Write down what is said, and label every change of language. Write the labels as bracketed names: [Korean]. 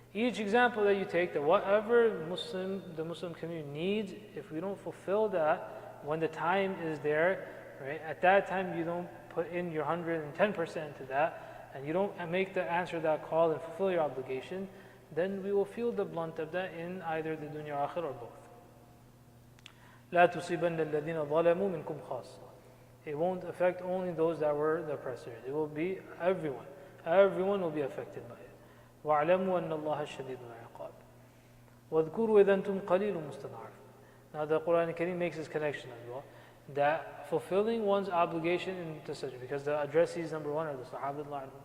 [English] Each example that you take, that whatever the Muslim community needs, if we don't fulfill that, when the time is there, right, at that time you don't put in your 110% to that, and you don't answer that call and fulfill your obligation, then we will feel the blunt of that in either the dunya or akhirah or both. [Arabic] لا تصيبن الذين ظلموا منكم خاصة. [English] It won't affect only those that were the oppressors. It will be everyone. Everyone will be affected by it. [Arabic] وَاعْلَمُوا أَنَّ اللَّهَ شَدِيدُ الْعِقَابِ وَاذْكُرُوا إِذَا أَنْتُمْ قَلِيلٌ مُسْتَضْعَفُونَ. [English] Now the Quran Kareem makes this connection as well, that fulfilling one's obligation in tasajjud, because the addressees number one are the Sahaba.